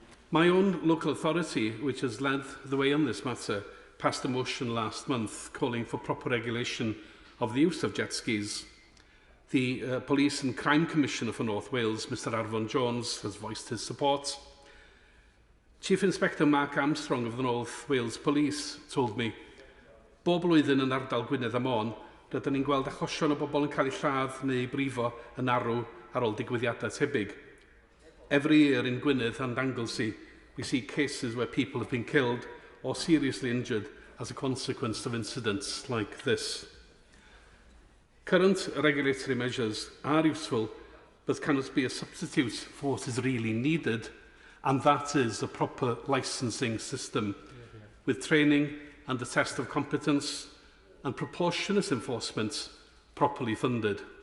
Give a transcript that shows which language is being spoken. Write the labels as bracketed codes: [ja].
[en] My own local authority, which has led the way on this matter, passed a motion last month calling for proper regulation of the use of jet skis. The Police and Crime Commissioner for North Wales, Mr Arfon Jones, has voiced his support. Chief Inspector Mark Armstrong of the North Wales Police told me, [cy] "Bob blwyddyn yn ardal Gwynedd a Môn, rydyn ni'n gweld achosion o bobl yn cael eu lladd neu brifo yn arw ar ôl digwyddiadau tebyg. [en] Every year in Gwynedd and Anglesey, we see cases where people have been killed or seriously injured as a consequence of incidents like this. Current regulatory measures are useful, but cannot be a substitute for what is really needed, and that is a proper licensing system with training and a test of competence and proportionate enforcement properly funded.